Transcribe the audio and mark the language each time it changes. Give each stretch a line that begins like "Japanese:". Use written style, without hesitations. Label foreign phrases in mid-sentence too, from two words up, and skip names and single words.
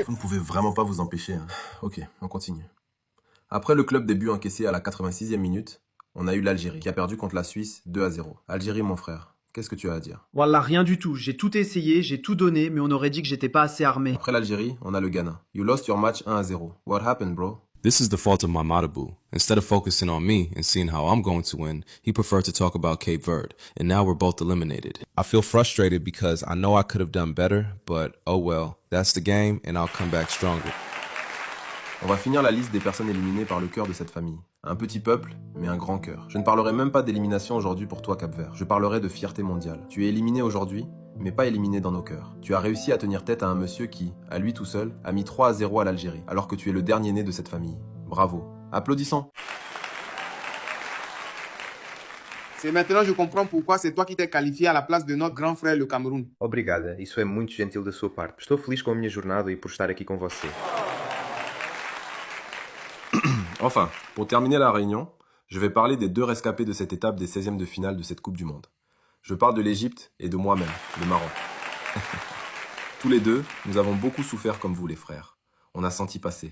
French: Vous ne pouvez vraiment pas vous empêcher. Hein. Ok, on continue. Après le club des buts encaissés à la 86e minute, on a eu l'Algérie qui a perdu contre la Suisse 2-0. Algérie, mon frère, qu'est-ce que tu as à dire? Wallah, rien du tout. J'ai tout essayé, j'ai tout donné, mais on aurait dit que j'étais pas assez armé. Après l'Algérie, on a le Ghana.
English: You lost your match 1-0. What happened, bro? This is the fault of my Matabu. Instead of focusing on me and seeing how I'm going to win, he preferred to talk about Cape Verde, and now we're both eliminated. I feel frustrated because I know I could have done better, but oh well, that's the game and I'll come back stronger.
French: On va finir la liste des personnes éliminées par le cœur de cette famille. Un petit peuple, mais un grand cœur. Je ne parlerai même pas d'élimination aujourd'hui pour toi, Cap-Vert. Je parlerai de fierté mondiale. Tu es éliminé aujourd'hui, mais pas éliminé dans nos cœurs. Tu as réussi à tenir tête à un monsieur qui, à lui tout seul, a mis 3-0 à l'Algérie, alors que tu es le dernier né de cette famille. Bravo. Applaudissons. C'est maintenant je comprends pourquoi c'est toi qui t'es qualifié à la place de notre grand frère le Cameroun.
Portuguese: Obrigada, isso é muito gentil da sua parte. Estou feliz com a minha jornada e por estar aqui com você.
French: Enfin, pour terminer la réunion, je vais parler des deux rescapés de cette étape des 16e de finale de cette Coupe du Monde. Je parle de l'Égypte et de moi-même, le Maroc. Tous les deux, nous avons beaucoup souffert comme vous les frères. On a senti passer.